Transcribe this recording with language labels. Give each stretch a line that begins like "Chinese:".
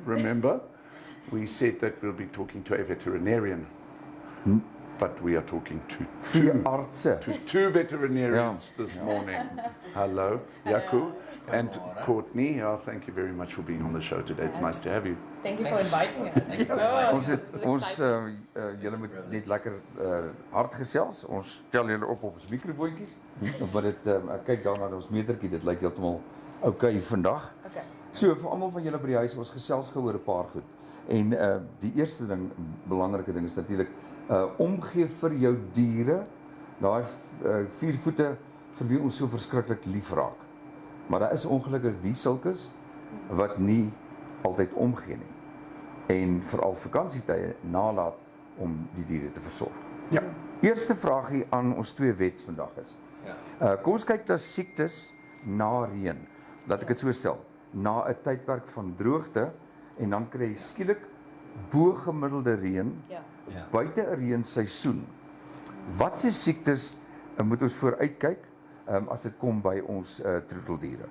English: Remember, we said that we'll be talking to a veterinarian, but we are talking to
Afrikaans: Artse.
English: two veterinarians this morning. Hello, Yaku and Courtney. Thank you very much for being on the show today. It's nice to have you. Thank you for inviting us.
Afrikaans: Ons julle moet net lekker hard gesels. Ons tel julle op ons mikrofoontjies. Maar dit ek kyk daarna ons metertjie, dit lyk heeltemal okay vandag. Okay. So vir almal van julle by die huis, ons gesels gehoor 'n paar goed. En die eerste ding, belangrike ding is natuurlik omgee vir jou diere. Daai 4 voete vir wie ons so verskriklik lief raak. Maar daar is ongelukkig die sulkes wat nie altyd omgee nie. En veral vakansietye nalat om die diere te versorg. Ja. Eerste vraagie aan ons twee wets vandag is. Kom ons kyk na siektes na reën. Laat ek dit so stel. Na 'n tydperk van droogte en dan kry jy skielik bo-gemiddelde reën buite 'n reënseisoen. Watse siektes moet ons vooruitkyk as dit kom by ons troeteldiere?